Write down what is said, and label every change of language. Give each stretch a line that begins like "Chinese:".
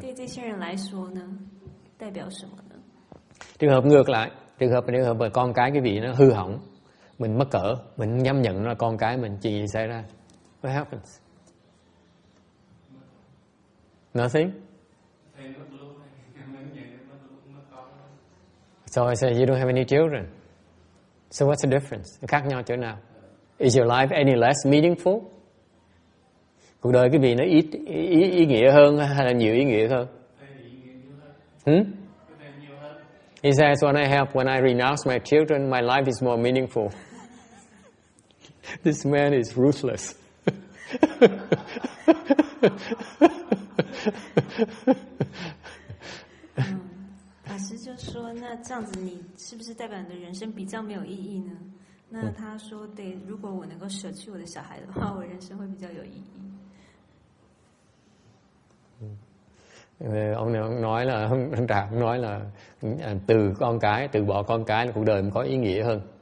Chinese: 对这些人来说呢，代表什么呢？
Vietnamese: Trường hợp ngược lại, trường hợp mà con cái cái vị nó hư hỏng, mình mắc cỡ, mình không dám nhận nó là con cái mình, chuyện gì xảy ra?
English: What happens? Nothing? So I say you don't have any children. So what's the difference?
Vietnamese: Khác nhau chỗ nào?
English: Is your life any less meaningful?
Vietnamese: Cuộc đời cái vị nó ít ý nghĩa hơn hay là nhiều ý nghĩa hơn?
English: He says when I renounce my children, my life is more meaningful. This man is ruthless.
Chinese: Pháp sư就说，那这样子你是不是代表你的人生比较没有意义呢？那他说，对，如果我能够舍去我的小孩的话，我人生会比较有意义。
Vietnamese: Ông này ông nói là ông Trạc nói là từ con cái, từ bỏ con cái là cuộc đời mình có ý nghĩa hơn.